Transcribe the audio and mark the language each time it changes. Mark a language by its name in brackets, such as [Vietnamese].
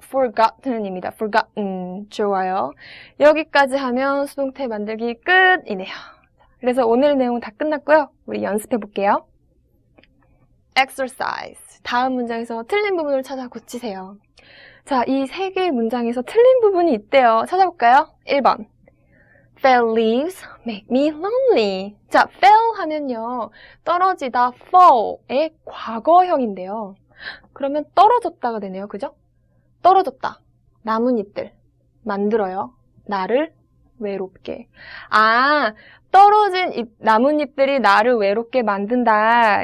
[Korean] forgotten입니다. forgotten, 좋아요. 여기까지 하면 수동태 만들기 끝이네요. 그래서 오늘 내용은 다 끝났고요. 우리 연습해 볼게요. exercise, 다음 문장에서 틀린 부분을 찾아 고치세요. 자, 이 세 개의 문장에서 틀린 부분이 있대요. 찾아볼까요? 1번. [English] Fell leaves make me lonely. [Korean] 자, fell 하면요. 떨어지다, fall의 과거형인데요. 그러면 떨어졌다가 되네요. 그죠? 떨어졌다. 나뭇잎들 만들어요. 나를 외롭게. 떨어진 나뭇잎들이 나를 외롭게 만든다.